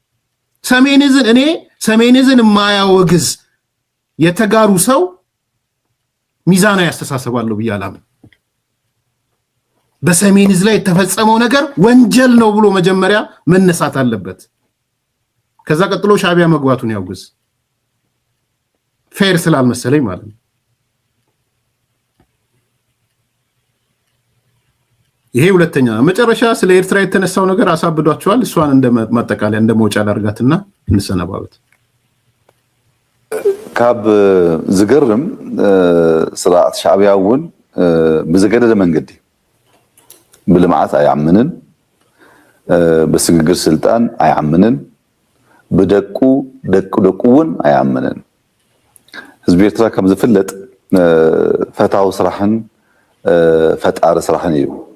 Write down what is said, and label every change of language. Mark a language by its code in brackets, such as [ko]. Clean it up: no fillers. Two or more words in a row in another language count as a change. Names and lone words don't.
[am] ሰሜንዝን የማያወግዝ የተጋሩ ሰው ሚዛና ያስተሳሰባለሁ ብያለሁ በሰሜንዝ ላይ የተፈጸመው ነገር ወንጀል ነው ብሎ መጀመሪያ መነሳት አለበት ከዛ ቀጥሎ ሻቢያ መግባቱን ያውግዝ ፌር ስላልመሰለኝ ማለት ነው ይሄ ሁለተኛ መጨረሻ ስለ ኤርትራ የተነሳው ነገር አሳብዷቸዋል እሷን እንደማጠቃለያ እንደሞጫ ዳርጋትና እንሰነባበት [ti] ካብ ዝገርም ስርዓት ሻቢያውን በዘገደደ መንገድ ብልማዓት አያምንን በስግግር ስልጣን አያምንን በደቁውን አያምንን ህዝብ ኤርትራ ከም ዝፍለጥ ፈታው ስራሕን ፈጣር ስራሕን እዩ